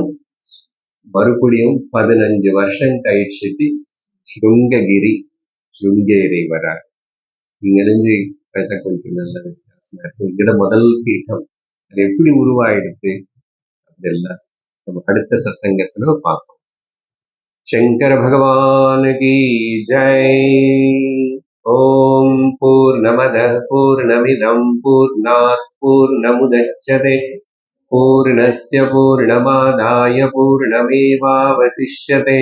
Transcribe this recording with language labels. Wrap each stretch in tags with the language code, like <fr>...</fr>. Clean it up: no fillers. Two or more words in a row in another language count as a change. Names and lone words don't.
<ta>மறுபடியும் 15 வருஷம் கழிச்சுட்டு ஸ்ருங்கேரி வரார். இங்கிருந்து கொஞ்சம் நல்ல வித்தியாசமா இருக்கும். இங்கட முதல் பீட்டம் அது எப்படி உருவாயிடுது அப்படிலாம் நம்ம அடுத்த சத்சங்கத்துல பார்ப்போம்.</ta> <hi>शंकर भगवान की जय।</hi> <sa>ओम पूर्णमदः पूर्णमिदं पूर्णात् पूर्णमुदच्यते पूर्णस्य पूर्णमादाय पूर्णमेवावशिष्यते।</sa>